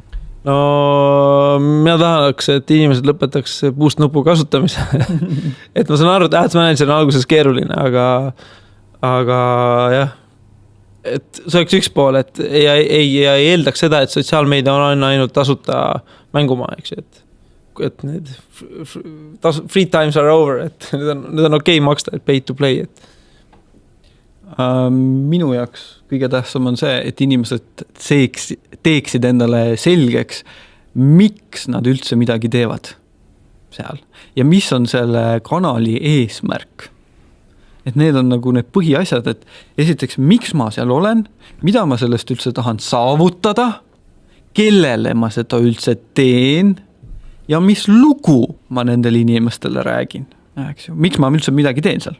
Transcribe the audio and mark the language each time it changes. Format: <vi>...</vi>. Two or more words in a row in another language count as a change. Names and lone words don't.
<et>No, mina tahaks, et inimesed lõpetaks puust nupu kasutamise. Et ma saan aru, et Ads Manager on alguses keeruline, aga jah, et see oleks üks pool, et ei eeldaks seda, et sotsiaalmeedia on ainult tasuta mängumaa, eks ju, et need</et> <en>free times are over,</en> <et>et nüüd on okei maksta, et</et> <en>pay to play,</en> <et>et minu jaoks kõige tähtsam on see, et inimesed teeksid endale selgeks, miks nad üldse midagi teevad seal ja mis on selle kanali eesmärk. Et need on nagu need põhiasjad, et esiteks, miks ma seal olen, mida ma sellest üldse tahan saavutada, kellele ma seda üldse teen ja mis lugu ma nendele inimestele räägin, eks ju, miks ma üldse midagi teen seal.</et>